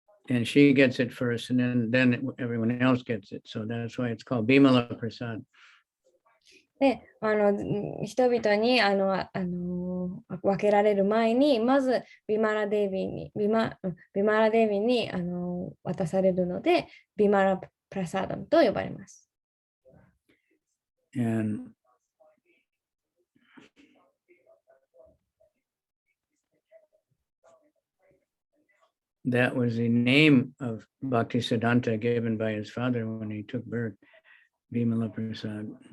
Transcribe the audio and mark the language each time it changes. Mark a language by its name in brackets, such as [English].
[English] And she gets it first, and then everyone else gets it. So that's why it's called Bimala Prasad. [Japanese] で、人々に分けられる前に、まずビマラデービーに渡されるので、ビマラプラサーダムと呼ばれます。 [English] And that was the name of Bhaktisiddhanta given by his father when he took birth, Bimala Prasad.